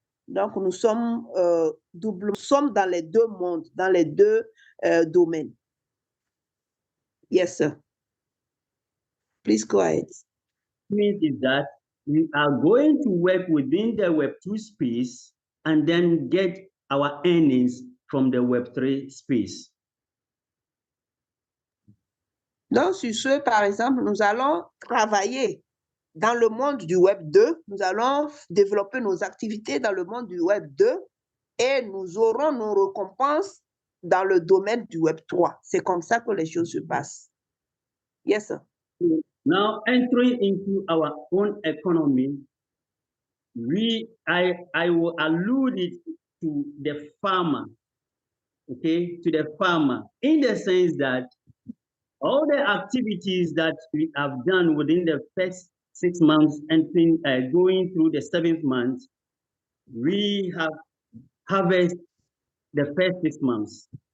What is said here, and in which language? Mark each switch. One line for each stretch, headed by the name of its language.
French: Donc, nous sommes nous sommes dans les deux mondes, dans les deux domaines.
English: Yes, sir. Please go ahead. Means is that we are going to work within the Web2 space and then get our earnings from the Web3 space.
French: Donc, sur ce, par exemple, nous allons travailler dans le monde du Web 2. Nous allons développer nos activités dans le monde du Web 2 et nous aurons nos récompenses dans le domaine du Web 3. C'est comme ça que les choses se passent.
English: Yes, sir. Now, entering into our own economy, I will allude it to the farmer, okay, to the farmer, in the sense that all the activities that we have done within the first 6 months and going through the 7th month, we have harvested the first 6 months.